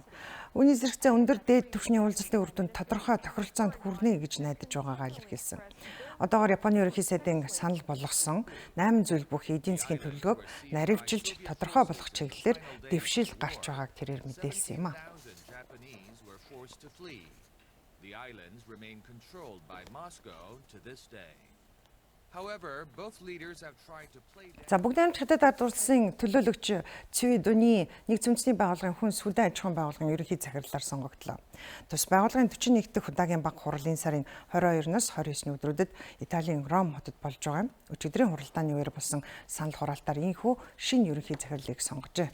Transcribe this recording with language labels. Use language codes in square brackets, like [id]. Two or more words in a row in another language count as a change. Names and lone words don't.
[mn] Үүний зэрэгцээ өндөр дээд түвшний уулзалтын үр дүнд тодорхой тохиролцоонд хүрнэ гэж найдаж байгаагаа илэрхийлсэн. Одоогоор Японы ерөнхий сайдын санал болгосон 8 зүйл бүх эдийн засгийн төлөвлөгөөг наривчилж тодорхой болгох чиглэлээр дэвшил гарч байгааг тэрээр мэдээлсэн юм а. [en] To flee. The islands remain controlled by Moscow to this day. However, both leaders have tried to play down. [mn] За бүгд найрамд хятад ард улсын төлөөлөгч Цүй Дүний нэг зэмцний байгууллагын хүн сүдэн аж ахуйн байгууллагын ерөнхий захирлаар сонгогдлоо. Тус байгууллагын 41 дахь удаагийн баг хурлын сарын 22-наас 29-ний өдрүүдэд Италийн Ром хотод болж байгаа юм. Өчигдрийн хуралдааны үеэр болсон санал хураалтаар ийхүү шинэ ерөнхий захирлыг сонгожээ.